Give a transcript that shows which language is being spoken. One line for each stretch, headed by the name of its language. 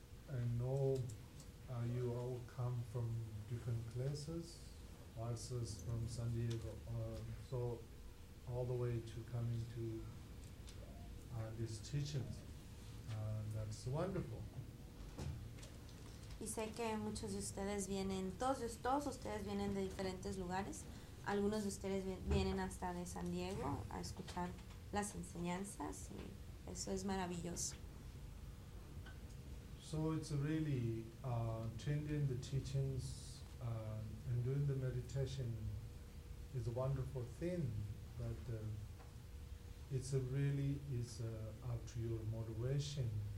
English: I know you all come from different places. Mars is from San Diego, so all the way to coming to this teaching, that's wonderful.
Spanish: Y sé que muchos de ustedes vienen, todos ustedes vienen de diferentes lugares. Algunos de ustedes vienen hasta de San Diego a escuchar las enseñanzas y eso es maravilloso.
English: So it's really attending the teachings and doing the meditation is a wonderful thing, but it's really is up to your motivation.